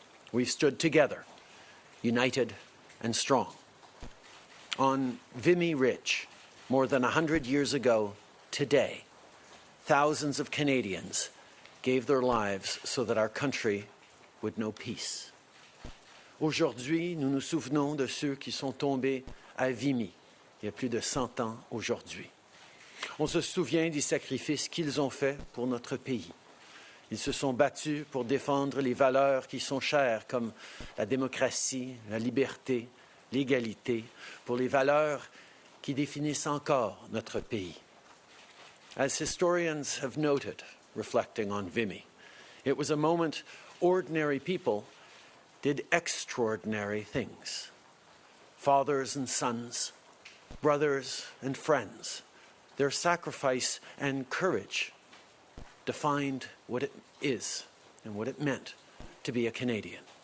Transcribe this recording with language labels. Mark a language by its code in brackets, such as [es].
[en] We've stood together, united and strong. On Vimy Ridge, more than 100 years ago today, thousands of Canadians gave their lives so that our country would know peace. [fr] Aujourd'hui, nous nous souvenons de ceux qui sont tombés à Vimy, il y a plus de 100 ans aujourd'hui. On se souvient des sacrifices qu'ils ont faits pour notre pays. Ils se sont battus pour défendre les valeurs qui sont chères, comme la démocratie, la liberté, l'égalité, pour les valeurs qui définissent encore notre pays. [en] As historians have noted, reflecting on Vimy, it was a moment ordinary people did extraordinary things. Fathers and sons, brothers and friends, their sacrifice and courage defined what it is and what it meant to be a Canadian.